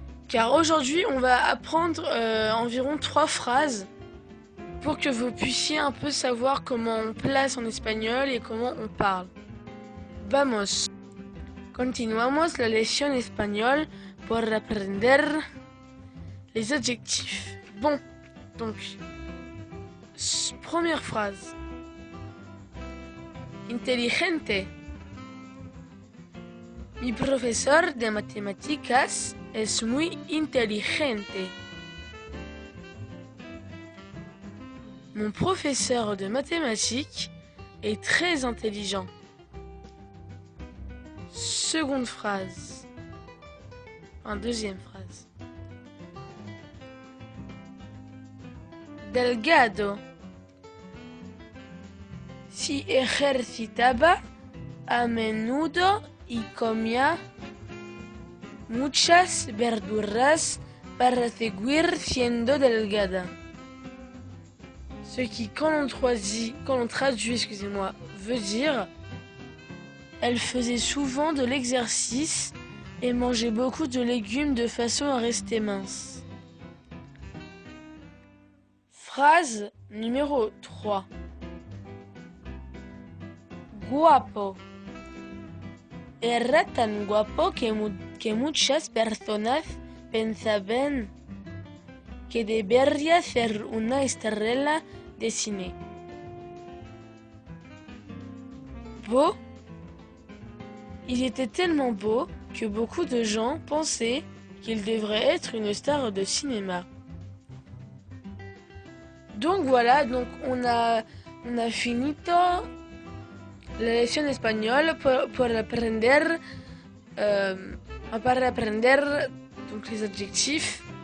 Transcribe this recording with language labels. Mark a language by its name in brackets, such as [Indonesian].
[French] Car aujourd'hui on va apprendre environ 3 phrases pour que vous puissiez un peu savoir comment on place en espagnol et comment on parle. [Spanish] Vamos. Continuamos la lección [French] espagnol pour [Spanish] aprender [French] les adjectifs. Bon, donc, première phrase. [Spanish] Inteligente. Mi profesor de matemáticas es muy inteligente. [French] Mon professeur de mathématiques est très intelligent. Seconde phrase. Deuxième phrase. [Spanish] Delgado. Si ejercitaba a menudo y comía muchas verduras para seguir siendo delgada. [French] Ce qui, quand on traduit, excusez-moi, veut dire elle faisait souvent de l'exercice et mangeait beaucoup de légumes de façon à rester mince. Phrase numéro 3. [Spanish] Guapo. Era tan guapo que muchas personas pensaban que debería ser una estrella de cine. [French] Beau. Il était tellement beau que beaucoup de gens pensaient qu'il devrait être une star de cinéma. Donc voilà, donc on a finito [Spanish] la lección [French] espagnole pour [Spanish] aprender [French] donc les adjectifs.